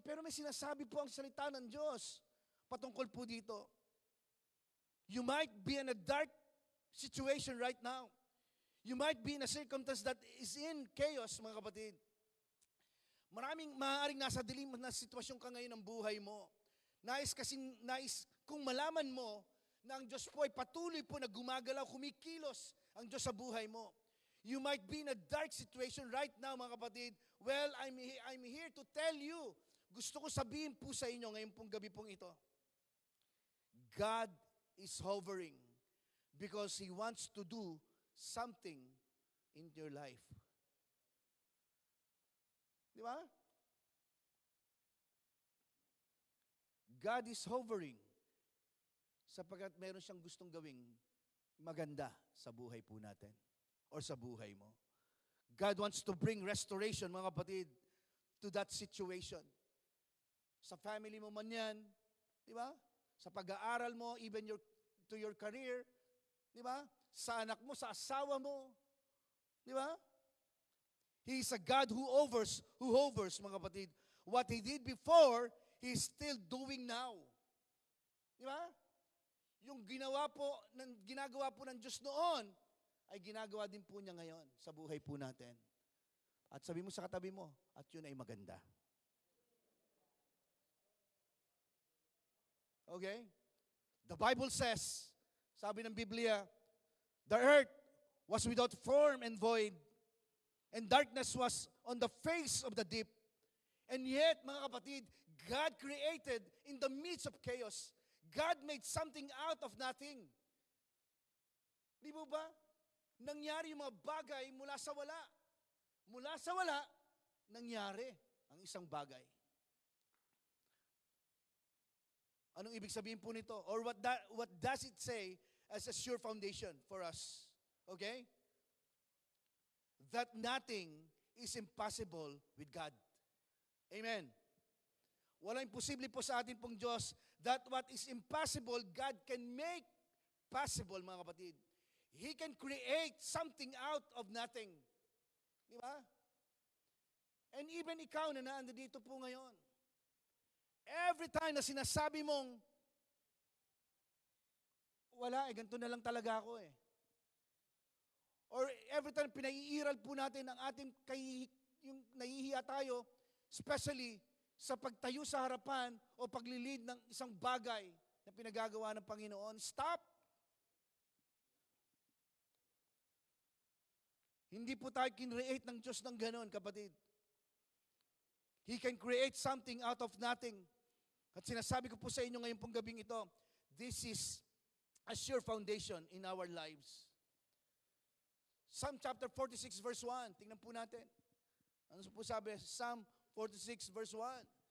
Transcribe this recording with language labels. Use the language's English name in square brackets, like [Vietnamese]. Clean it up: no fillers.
[Filipino] Pero may sinasabi po ang salita ng Diyos patungkol po dito. [English] You might be in a dark situation right now. You might be in a circumstance that is in chaos, [Filipino] mga kapatid. Maraming maaaring nasa dilim na sitwasyon ka ngayon ng buhay mo. Nais kung malaman mo na ang Diyos po ay patuloy po na gumagalaw, kumikilos ang Diyos sa buhay mo. [English] You might be in a dark situation right now, [Filipino] mga kapatid. [English] Well, I'm here to tell you, [Filipino] gusto ko sabihin po sa inyo ngayon pong gabi pong ito. [English] God is hovering because He wants to do something in your life. [Filipino] Di ba? [English] God is hovering [Filipino] sapagkat meron siyang gustong gawing maganda sa buhay po natin or sa buhay mo. [English] God wants to bring restoration, [Filipino] mga kapatid, [English] to that situation. [Filipino] Sa family mo man yan, di ba? Sa pag-aaral mo, [English] even to your career, [Filipino] di ba? Sa anak mo, sa asawa mo, di ba? [English] He is a God who hovers, [Filipino] mga kapatid. [English] What He did before, He is still doing now. [Filipino] Di ba? Yung ginagawa po ng Diyos noon, ay ginagawa din po niya ngayon sa buhay po natin. At sabi mo sa katabi mo, at yun ay maganda. [English] Okay? The Bible says, [Filipino] sabi ng Biblia, [English] the earth was without form and void, and darkness was on the face of the deep. And yet, [Filipino] mga kapatid, [English] God created in the midst of chaos. God made something out of nothing. [Filipino] Di mo ba? Nangyari yung mga bagay mula sa wala. Mula sa wala, nangyari ang isang bagay. Anong ibig sabihin po nito? [English] Or what does it say as a sure foundation for us? Okay? That nothing is impossible with God. Amen. [Filipino] Walang imposible po sa atin pong Diyos [English] that what is impossible, God can make possible, [Filipino] mga kapatid. [English] He can create something out of nothing. [Filipino] Di ba? [English] And even [Filipino] ikaw na naandito po ngayon, [English] every time [Filipino] na sinasabi mong, wala, ganito na lang talaga ako eh. [English] Or every time [Filipino] pinaiiral po natin ang ating yung nahihiya tayo, especially sa pagtayo sa harapan o paglilid ng isang bagay na pinagagawa ng Panginoon, stop! Hindi po tayo kinreate ng Diyos ng ganon, kapatid. [English] He can create something out of nothing. [Filipino] At sinasabi ko po sa inyo ngayon pong gabing ito, [English] this is a sure foundation in our lives. Psalm chapter 46 verse 1, [Filipino] tingnan po natin. Ano po sabi? [English] Psalm 46 verse 1.